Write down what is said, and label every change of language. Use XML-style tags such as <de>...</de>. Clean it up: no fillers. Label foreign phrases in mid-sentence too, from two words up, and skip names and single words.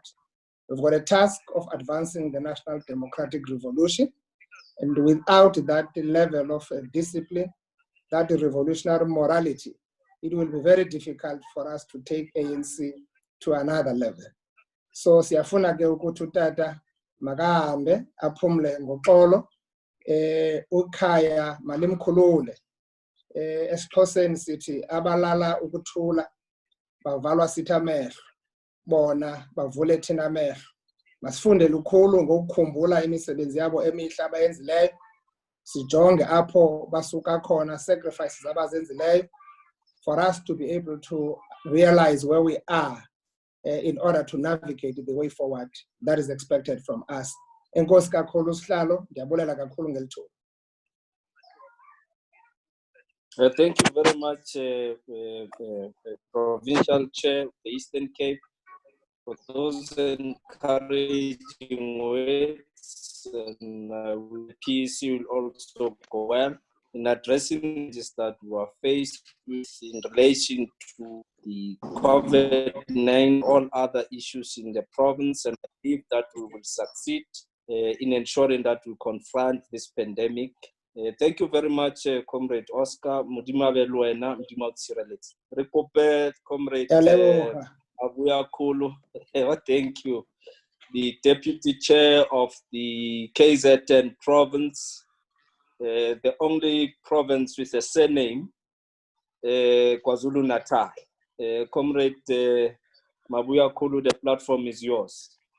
<en>We've got a task of advancing the national democratic revolution, and without that level of discipline, that revolutionary morality, it will be very difficult for us to take ANC to another level.</en> <xh>So siyafuna ke ukuthi utata makahambe aphumle ngoxolo, ukhaya malimkhulule. EsiXhoseni sithi abalala ukuthula bavalwa sithi amehlo, bona bavule thina amehlo. Masifunde lukhulu ngokukhumbula imisebenzi yabo emihle abayenzileyo, sijonge apho basuka khona,</xh> <en>sacrifices abazenzileyo, for us to be able to realize where we are in order to navigate the way forward that is expected from us.</en> <xh>Enkosi kakhulu sihlalo, ndiyabulela kakhulu ngelithuba.</xh> <en>Thank you very much, Provincial Chair of the Eastern Cape, for those encouraging words, and the PEC will also go well in addressing this that we are faced with in relation to the COVID-19, all other issues in the province, and I believe that we will succeed in ensuring that we confront this pandemic. Thank you very much, Comrade Oscar. Mudima Beluena, Mudima Tsirelets. Recope, Comrade Abuya Kulu. Thank you. The Deputy Chair of the KZN province, the only province with a surname, KwaZulu Natal. Comrade Mabuya Kulu, the platform is yours.</en>